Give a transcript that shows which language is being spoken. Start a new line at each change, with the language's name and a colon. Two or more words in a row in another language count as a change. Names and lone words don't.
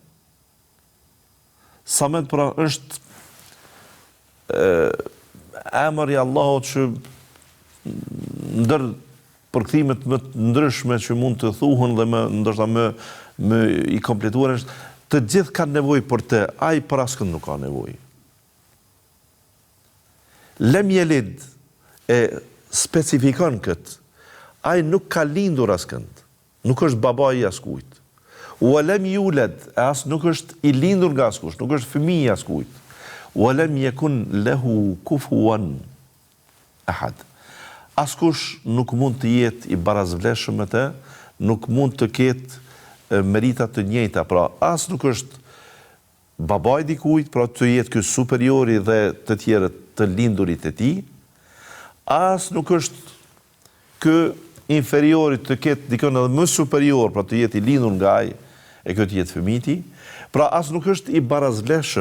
Albanian: Samed pra është emër i Allahut që ndër përkthimet më të ndryshme që mund të thuhen dhe ndoshta më i kompletuar është të gjithë kanë nevojë për të, ai për askënd nuk ka nevojë.
Arabic: لم يلد
Albanian: e specifikon këtë. Ai nuk ka lindur askënd. Nuk është baba i askujt.
Arabic: ولم يولد,
Albanian: as nuk është i lindur nga askush, nuk është fëmijë i askujt.
Arabic: ولم يكن له كفوا أحد.
Albanian: Askush nuk mund të jetë i barazvleshëm me të, nuk mund të ketë merita të njëjta, pra as nuk është babai dikujt, pra të jetë ky superiori dhe të tjerët të lindurit e tij, as nuk është ky inferiori të ketë dikon edhe më superior, pra të jetë i lindur nga ai e kjo të jetë fëmijë i tij, pra as nuk është i barazvleshëm.